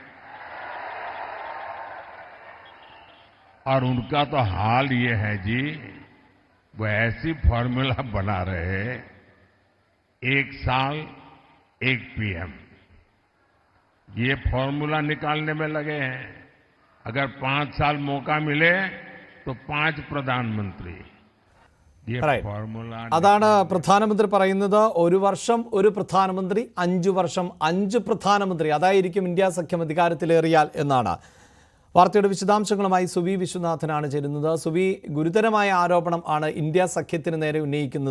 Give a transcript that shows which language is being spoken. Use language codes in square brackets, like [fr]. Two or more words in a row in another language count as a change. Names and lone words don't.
[hi] और उनका तो हाल ये है जी, वो ऐसी फॉर्मूला बना रहे, 1 साल 1 PM, ये फॉर्मूला निकालने में लगे हैं. अगर 5 साल मौका मिले तो 5 प्रधानमंत्री. [ml] അതാണ് പ്രധാനമന്ത്രി പറയുന്നത്. 1 വർഷം 1 പ്രധാനമന്ത്രി, 5 വർഷം 5 പ്രധാനമന്ത്രി, അതായിരിക്കും ഇന്ത്യ സഖ്യം അധികാരത്തിലേറിയാൽ എന്നാണ്. വാർത്തയുടെ വിശദാംശങ്ങളുമായി സുവി വിശ്വനാഥനാണ് ചേരുന്നത്. സുവി, ഗുരുതരമായ ആരോപണം ആണ് ഇന്ത്യ സഖ്യത്തിന് നേരെ ഉന്നയിക്കുന്നത്.